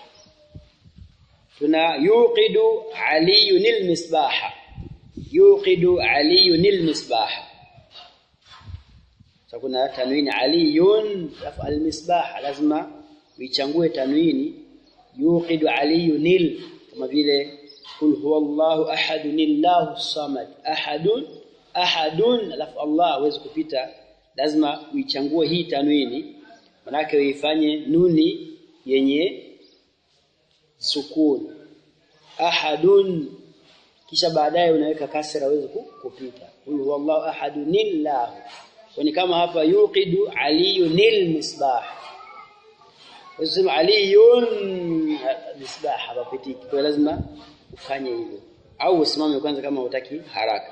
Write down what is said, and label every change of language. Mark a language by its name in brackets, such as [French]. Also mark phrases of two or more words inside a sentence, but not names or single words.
[Arabic] Tuna يوقد علي المصباح، يوقد علي المصباح. [Swahili] Sasa kuna tanwini [Arabic] علي المصباح, [Swahili] lazima uichangue tanwini [Arabic] يوقد علي, [Swahili] kama vile [Arabic] قل هو الله أحد الله الصمد, [Swahili] ahadun alafu Allah hawezi kupita, lazima uichangue hii tanwini, manake uifanye nuni yenye sukun ahadun, kisha baadaye unaweka kasra hawezi kupita. [Arabic] قل هو الله أحد الله, [Swahili] kwani kama hapa [Arabic] يوقد علي المصباح, [Swahili] usema [Arabic] علي مصباح [Swahili] hapitiki, kwa lazima ufanye hivyo au usimame kwanza kama hutaki haraka.